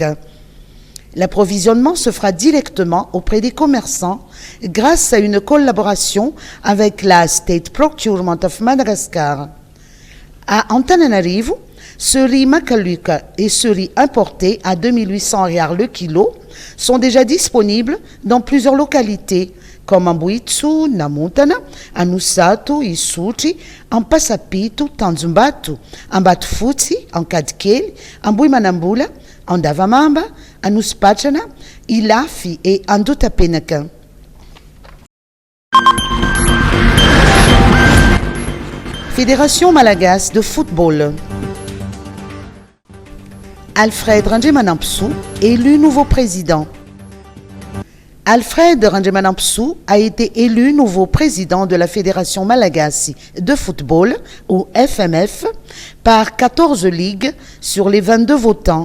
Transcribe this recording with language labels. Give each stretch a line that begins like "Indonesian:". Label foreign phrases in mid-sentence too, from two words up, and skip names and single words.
French: L'approvisionnement se fera directement auprès des commerçants grâce à une collaboration avec la State Procurement of Madagascar. À Antananarivo, ce riz Makalik et ce riz importé à 2800 ariary le kilo sont déjà disponibles dans plusieurs localités comme en Buitsu, Namontana, en Nusato, Isuchi, en Passapito, Tanzumbatu, en Batfuti, en Kadkeli, en Buimanambula, en Davamamba, en Uspachana, Ilafi et en Dutapenaka. Fédération malagasy de football. Alfred Randjemanampsou, élu nouveau président. Alfred Randjemanampsou a été élu nouveau président de la Fédération malagasy de football, ou FMF, par 14 ligues sur les 22 votants.